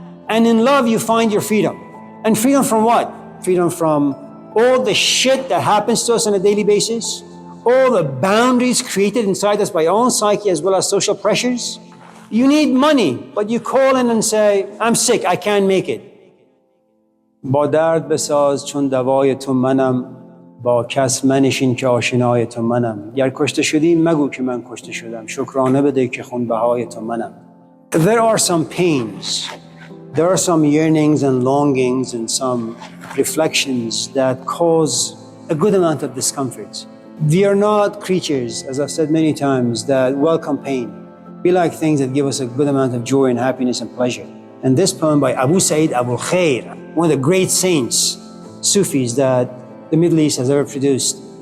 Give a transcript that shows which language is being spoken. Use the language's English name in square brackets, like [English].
[English] And in love, you find your freedom. And freedom from what? Freedom from all the shit that happens to us on a daily basis, all the boundaries created inside us by our own psyche as well as social pressures. You need money, but you call in and say, I'm sick, I can't make it. [Persian] با درد بساز چون دوای تو منم با کس منشین که آشنای تو منم گر کشته شدی مگو که من کشته شدم شکرانه بده که خونبهای تو منم. [English] There are some pains, there are some yearnings and longings and some reflections that cause a good amount of discomfort. We are not creatures, as I've said many times, that welcome pain. We like things that give us a good amount of joy and happiness and pleasure. And this poem by Abu Sa'id Abu Khair, one of the great saints, Sufis that the Middle East has ever produced.